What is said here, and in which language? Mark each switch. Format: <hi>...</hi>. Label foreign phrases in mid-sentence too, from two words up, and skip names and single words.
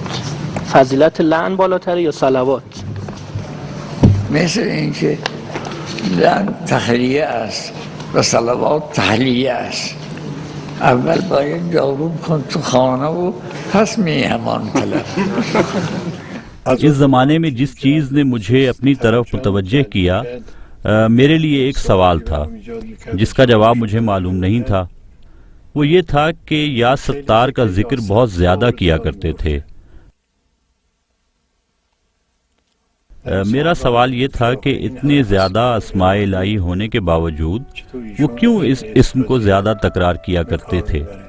<fa>فضیلت لعن بالاتره یا صلوات؟ مثل اینکه لعن تخلیه است و صلوات تحلیه است. اول باید جاروب کن تو خانه و پس میهمان طلب.</fa> <ur>اس زمانے میں جس چیز نے مجھے اپنی طرف متوجہ کیا میرے لیے ایک سوال تھا جس کا جواب مجھے معلوم نہیں تھا. وہ یہ تھا کہ یا ستار کا ذکر بہت زیادہ کیا کرتے تھے. میرا سوال یہ تھا کہ اتنے زیادہ اسماء الہی ہونے کے باوجود وہ کیوں اس اسم کو زیادہ تکرار کیا کرتے تھے.</ur>